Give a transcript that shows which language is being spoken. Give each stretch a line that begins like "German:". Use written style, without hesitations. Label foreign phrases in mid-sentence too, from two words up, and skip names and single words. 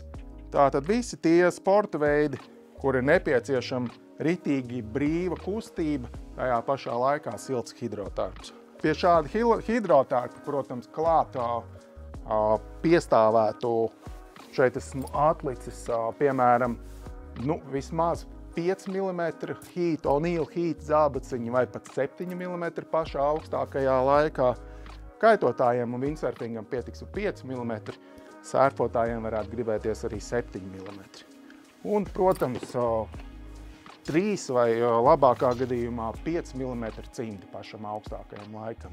Latvian: Tātad visi tie sporta veidi, kur ir nepieciešama ritīgi brīva kustība, tajā pašā laikā silts hidrotērps. Pie šāda hidrotērpa, protams, klāt piestāvētu, šeit esmu atlicis, piemēram, vismaz 5 mm heat, O'Neill heat zābaciņi vai pat 7 mm pašā augstākajā laikā. Kaitotājiem un windsurfingam pietiks 5 mm, sērfotājiem varētu gribēties arī 7 mm. Un, protams, 3 vai labākā gadījumā 5 mm cimdi pašam augstākajam laikam.